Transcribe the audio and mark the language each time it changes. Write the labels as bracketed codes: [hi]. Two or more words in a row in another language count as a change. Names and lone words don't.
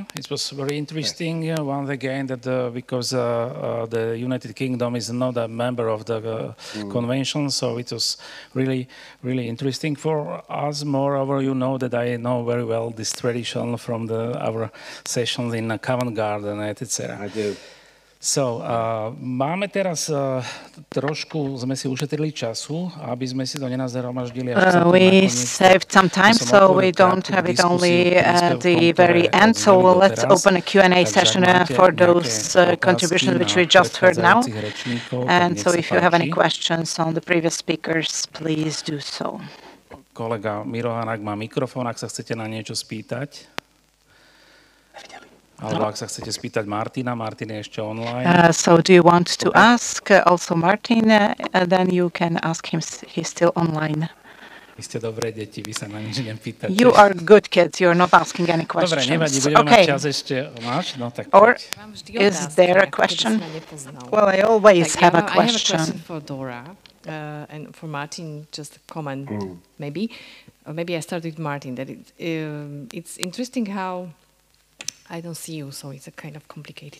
[en] It was very interesting. Once again, that because the United Kingdom is not a member of the convention, so it was really, really interesting for us. Moreover, you know that I know very well this tradition from our sessions in Covent Garden, etc. I do. So, [sk] máme teraz trošku, sme si ušetrili času, aby sme si to nenazhromaždili až [en] we saved some time, so we don't have it only at the very end. So let's open a Q&A session for those contributions which we just heard now. And so if you have any questions on the previous speakers, please do so. [sk] Kolega Mirohan, ak má mikrofón, ak sa chcete na niečo spýtať. Alebo ak sa chcete spýtať Martina, Martin je ešte online. [en] So do you want to ask also Martin? Then you can ask him, he's still online. [sk] Vy ste dobré deti, vy sa na nič nepýtate. [en] You are good kids, you're not asking any questions. [sk] Dobre, nevadí, budeme mať čas ešte. Máš? No, tak [en] or is there a question? Well, I always have a question. I have a question for Dora. And for Martin, just a comment, maybe. Or maybe I start with Martin. That it's interesting how I don't see you, so it's a kind of complicated.